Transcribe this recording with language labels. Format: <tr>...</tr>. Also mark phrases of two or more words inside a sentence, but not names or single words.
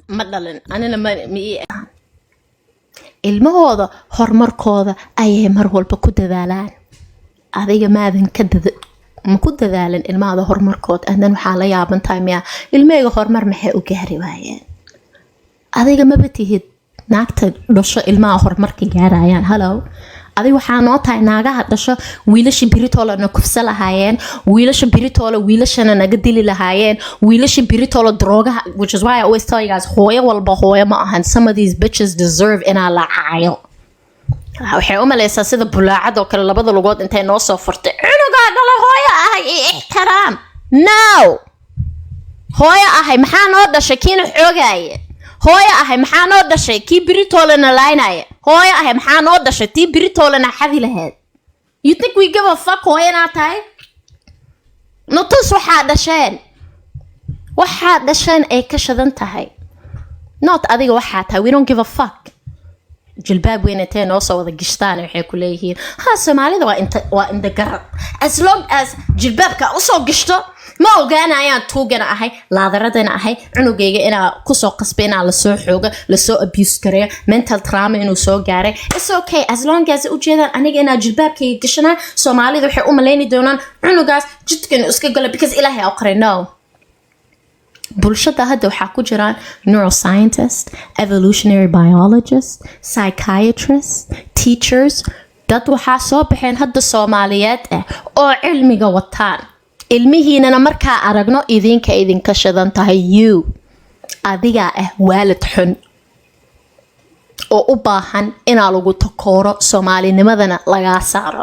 <so>ma dhalin anina ma ii ilmahooda horumarkooda ayay mar walba ku dadaalaan adiga maadan ma ku dadaalin ilmahooda horumarkooda andan waxaa la yaaban tahay miya ilmahayga horumar maxay u gaari waayeen adiga maba tihid naagta dhasho ilmaha horumarka gaarayaan hallow adiga waxaa noo tahay naagaha dhasho wiilasha biritoola na kufsa lahaayeen wiilasha biritoola wiilashana naga dili lahaayeen wiilasha biritoola droogaha</so> <en>which is why I always tell you guys</en> <so>hooyo walba hooyo ma ahan</so> <en>some of these bitches</en> <so>deserve inaa la caayo waxay u malaysaa sida bulaacad oo kale labada lugood intay noo soo furtay cunugaa dhala hooyo ahay iyo ixtiraam no hooyo ahay maxaa noo dhashay kiina xoogaaye hooyo ahay maxaa noo dhashay kii biritoolana laynaya hooyo ahay maxaa noo dhashay tii biritoolana xadi lahayd</so> <en>you think we give a fuck</en> <so>hooyanaa tahay notus waxaa dhasheen ay ka shadan tahay not adiga waxaa tahay</so> <en>we don't give a fuck</en> <so>jilbaab weyn intay noo soo wada gishtaan waxay ku leeyihiin soomaalida waa inda garab</so> <en>as long as</en> <so>jilbaabka usoo gishto ma ogaanayaan tuugana ahay laadaradana ahay cunugayga inaa kusoo qasbay inaa lasoo xooga lasoo abuse gareeyo</so> <en>mental trauma</en> <so>inuu soo gaaray</so> <en>it's okay as long as</en> <so>ujeedaan aniga inaa jilbaabkayga gashanaa soomaalida waxay u malayni doonaan cunugaas jidkan iska gala because ilaahay aa qoray no bulshada hadda waxaa ku jiraan</so> <en>neuroscientist evolutionary biologist psychiatrist teachers</en> <so>dad waxaa soo baxeen hadda soomaaliyeed ah oo cilmiga wataan ilmihiinana markaa aragno idinka shadan tahay you adigaa ah waalid xun oo u baahan inaa lagu takooro soomaalinimadana lagaa saaro</so>